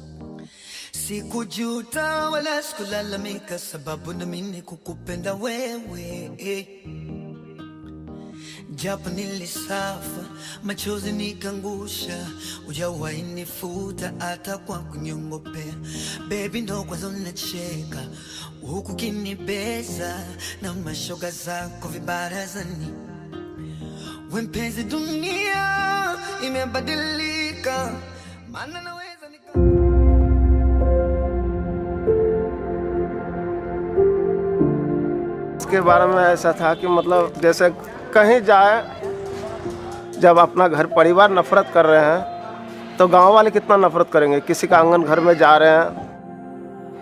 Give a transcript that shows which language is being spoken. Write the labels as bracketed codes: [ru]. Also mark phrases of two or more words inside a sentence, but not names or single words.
[sw] Sikujuta wala sikulalamika sababu na mimi kukupenda wewe japo nilisafa machozi nikangusha, hujawahi nifuta hata kwa kunyongopea. Baby ndo kwanza unacheka huku kinibeza na mashoga zako vibarazani. We mpenzi, dunia imebadilika, maana naweza [hi] इसके बारे में ऐसा था कि मतलब जैसे कहीं जाए, जब अपना घर परिवार नफरत कर रहे हैं तो गांव वाले कितना नफरत करेंगे। किसी का आंगन घर में जा रहे हैं,